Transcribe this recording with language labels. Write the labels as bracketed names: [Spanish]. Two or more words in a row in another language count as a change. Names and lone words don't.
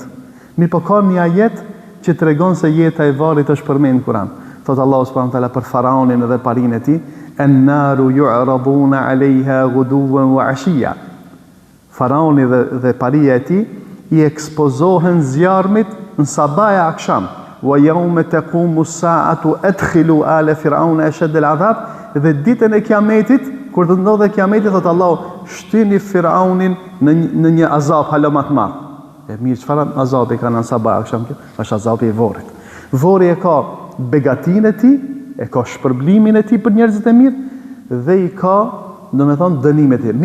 [Albanian] Mirë po ka një ajet që tregon se jeta e varrit është përmend në Kur'an. Thot Allahu [Arabic] سبحانه وتعالى [Albanian] për faraonin dhe parin e tij, [Arabic] "النار يعرضون عليها غدوا وعشيا." [Albanian] Faraoni dhe paria e tij i ekspozohen zjarmit në sabah e akşam. [Arabic] "ويوم تقوم الساعة أدخلوا آل فرعون أشد العذاب." [Albanian] Dhe ditën e kiametit, kur të ndodhe kiameti, thot Allahu, shtyni Firaunin në një azab hala më të madh. E mirë, çfarë azabi kanë në sabah akşam kjo? Është azabi i varrit. Varri e ka begatinë e tij, e ka shpërblimin e tij për njerëzit e mirë dhe i ka, domethënë, dënimet e tij.